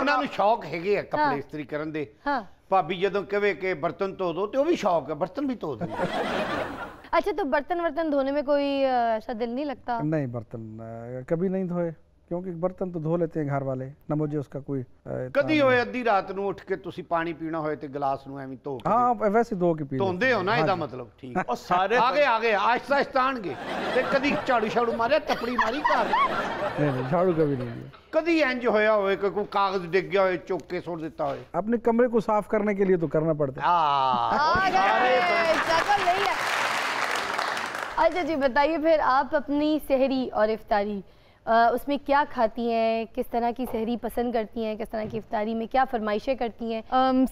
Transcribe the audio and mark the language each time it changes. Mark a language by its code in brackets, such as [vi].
[hi] उन्होंने शौक है कपड़े इस्त्री करने दे। हाँ। भाभी जदों कहे के बर्तन धो दो तो वो भी शौक है, बर्तन भी धो दो। अच्छा, तो बर्तन वर्तन धोने में कोई ऐसा दिल नहीं लगता? नहीं, बर्तन कभी नहीं धोए, क्योंकि बर्तन तो धो लेते हैं घर वाले ना, मुझे उसका कोई [pa] कदी होए अद्धी रात ਨੂੰ ਉੱਠ ਕੇ ਤੁਸੀਂ ਪਾਣੀ ਪੀਣਾ ਹੋਏ ਤੇ ਗਲਾਸ ਨੂੰ ਐਵੇਂ ਧੋ ਕੇ? [hi] हाँ, वैसे धो के पी [pa] ਧੋਂਦੇ ਹੋ ਨਾ, ਇਹਦਾ ਮਤਲਬ ਠੀਕ। [hi] और सारे [pa] आगे आगे आहिस्ता आहिस्ता आਣਗੇ ਤੇ ਕਦੀ ਝਾੜੂ ਛਾੜੂ ਮਾਰਿਆ, ਤਪੜੀ ਮਾਰੀ ਘਰ? [hi] नहीं, झाड़ू कभी नहीं लिया। [pa] ਕਦੀ ਇੰਜ ਹੋਇਆ ਹੋਵੇ ਕਿ ਕੋਈ ਕਾਗਜ਼ ਡਿੱਗ ਗਿਆ ਹੋਏ ਚੁੱਕ ਕੇ ਸੁੱਟ ਦਿੱਤਾ ਹੋਏ? [hi] अपने कमरे को साफ करने के लिए तो करना पड़ता है। अच्छा जी, बताइए फिर आप अपनी सहरी और इफ्तारी उसमें क्या खाती हैं, किस तरह की सहरी पसंद करती हैं, किस तरह की इफ्तारी में क्या फरमाइशें करती हैं?